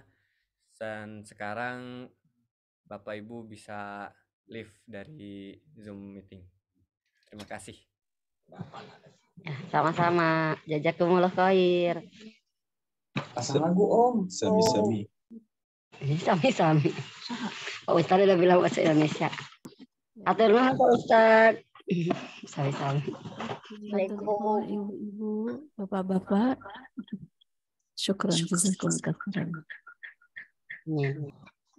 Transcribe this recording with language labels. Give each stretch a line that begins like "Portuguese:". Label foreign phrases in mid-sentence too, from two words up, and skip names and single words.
Indonesian: Dan sekarang Bapak Ibu bisa leave dari Zoom meeting. Terima kasih.
Arabic: Sama-sama. جزاكم الله خير.
Indonesian: Pasang lagu Om. Sami-sami.
Javanese: Sami-sami.
Indonesian: Pak Ustadz udah bilang bahasa Indonesia.
Sundanese: Atur nuhun Pak Ustadz. Sami-sami.
Indonesian: Assalamualaikum ibu-ibu, bapak-bapak.
Arabic: شكرا جزاكم الله خيرا.